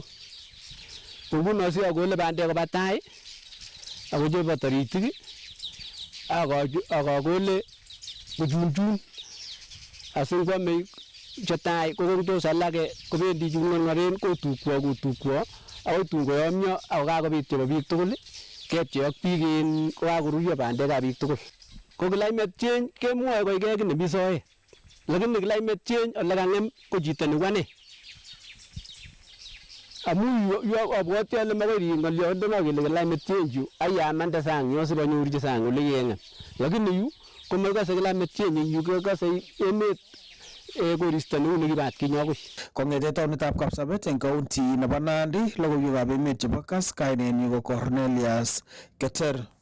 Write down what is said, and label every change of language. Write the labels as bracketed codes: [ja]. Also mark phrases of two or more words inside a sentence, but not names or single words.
[kln] Nguno siakole bandek koba tai ako chebo taritik akakole kochunchun asingwame chetai kokongtos alake kobendi chung'orng'oren kotukwo akoi tun koyomyo ako kakobit chebo biik tugul kepchei ak biik kokakorurio bandekab biik tugul. Ko [en] climate change [kln] kemwoe koikei ki nemi soet, lakini [en] climate change [kln] ole kang'em ko chito neu ane amu yu abwoti ale makoi ring ng'oliondono kele [en] climate change [kln] yu ayamande sang yo sipanyorchi sang ole keng'em, lakini yu komakase kilamit chenye yu kakase emet koristo neu nekibat kinyokoi. Kong'ete taunetab Kapsabet eng county nebo Nandi, logoiwekab emet chebo Kass, kainenyu ko Cornelius Keter.